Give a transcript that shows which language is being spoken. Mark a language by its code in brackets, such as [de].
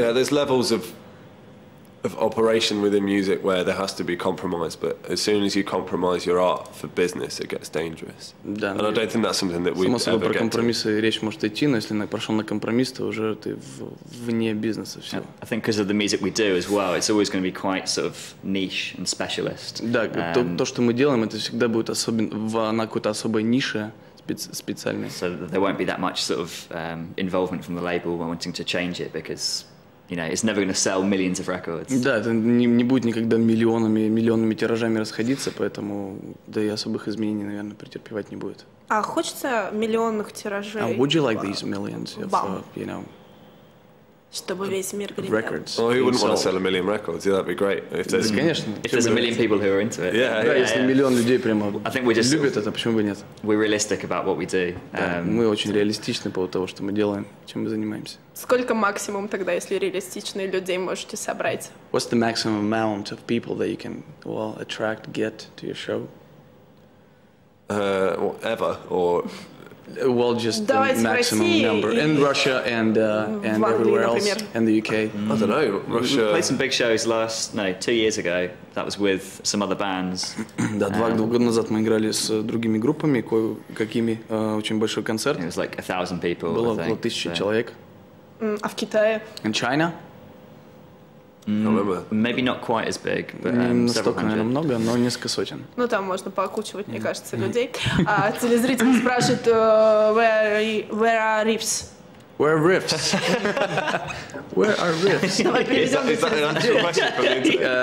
[en] levels of operation within music where there has to be compromise, but as soon as you compromise your art for business, it gets dangerous. [ru] Да, [en] and I don't think that's something that we ever get to. [ru] Про компромиссы речь может идти, но если пошел на компромисс, то уже ты вне бизнеса все. [en] I think because of the music we do as well, it's always going to be quite sort of niche and specialist. [ru] Да, то, что мы делаем, это всегда будет на какой-то особой нише специальной. [en] So there won't be that much sort of involvement from the label wanting to change it because it's never going to sell millions of records. [ru] Да, это не будет никогда миллионными тиражами расходиться, поэтому да и особых изменений, наверное, претерпевать не будет. А хочется миллионных тиражей? [en] Would you like these millions of, [ru] Чтобы весь мир гремел. [en] records. Well, who wouldn't want to sell a million records? Yeah, that'd be great. If there's, [ru] Конечно. [en] If there's a million people who are into it. Yeah, [ru] Да, если миллион людей прямо [en] I think we just [ru] любят это, почему бы нет? [en] We're realistic about what we do. [ru] Да, мы очень реалистичны по поводу того, что мы делаем, чем мы занимаемся. Сколько максимум тогда, если реалистичные людей можете собрать? [en] What's the maximum amount of people that you can, well, attract, get to your show? ever, or... Well, just the maximum number in Russia and everywhere else, and the UK. I don't know. Russia. We played some big shows 2 years ago. That was with some other bands. [ru] Да, 2 года назад мы играли с другими группами, кое-какими, очень большой концерт. [en] It was like 1,000 people. [ru] Было около 1000 человек. А в Китае? [en] In China? Maybe not quite as big, but [ru] Не настолько, наверное, много, но несколько сотен. Ну, там можно поокучивать, мне кажется, людей. Телезрители спрашивают, [en] where are riffs? Where are riffs? Where are riffs? [ru] Давай переведем на телезрителей.